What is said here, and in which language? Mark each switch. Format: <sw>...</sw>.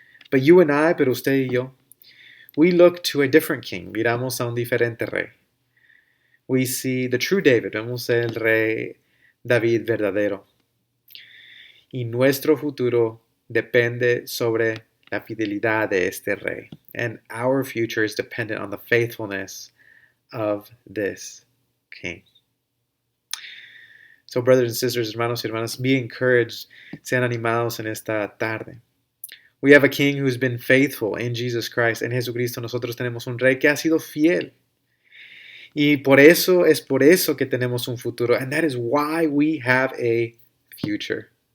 <en>But you and I, pero usted y yo, we look to a different king.</en> <es>Miramos a un diferente rey. We see the true David. Vemos el rey David verdadero. Y nuestro futuro depende sobre la fidelidad de este rey.</es> <en>And our future is dependent on the faithfulness of this king. So, brothers and sisters, hermanos y hermanas, be encouraged, sean animados en esta tarde. We have a king who's been faithful in Jesus Christ.</en> <es>En Jesucristo nosotros tenemos un rey que ha sido fiel. Y es por eso que tenemos un futuro.</es> <en>And that is why we have a future.</en>